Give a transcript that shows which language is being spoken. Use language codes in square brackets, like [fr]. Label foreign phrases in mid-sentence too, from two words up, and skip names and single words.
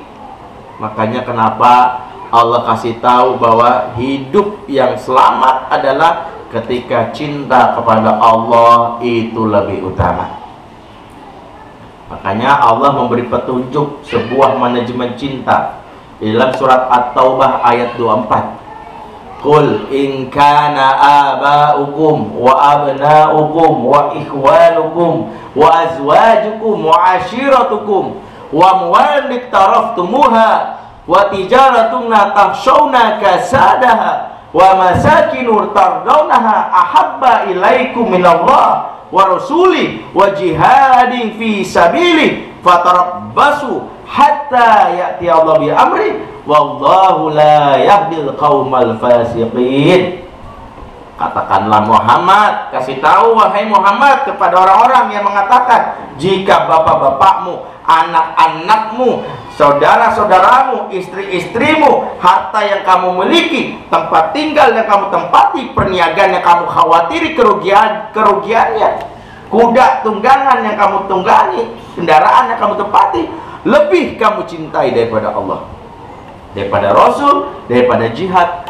[id] Makanya kenapa Allah kasih tahu bahwa hidup yang selamat adalah ketika cinta kepada Allah itu lebih utama. Makanya Allah memberi petunjuk sebuah manajemen cinta di dalam surat At-Taubah ayat 24. [ar] قل إن كان آباؤكم وأبناؤكم وإخوانكم وأزواجكم وعشيرتكم وأموال اقترفتموها وتجارة تخشون كسادها ومساكن ترضونها أحب إليكم من الله ورسوله وجهاد في سبيله فتربصوا حتى يأتي الله بأمره والله لا يهدي القوم الفاسقين. [id] Katakanlah Muhammad, kasih tahu wahai Muhammad kepada orang-orang yang mengatakan jika bapak-bapakmu, anak-anakmu, saudara-saudaramu, istri-istrimu, harta yang kamu miliki, tempat tinggal yang kamu tempati, perniagaan yang kamu khawatiri kerugiannya, kuda tunggangan yang kamu tunggangi, kendaraan yang kamu tempati, lebih kamu cintai daripada Allah, daripada Rasul, daripada jihad.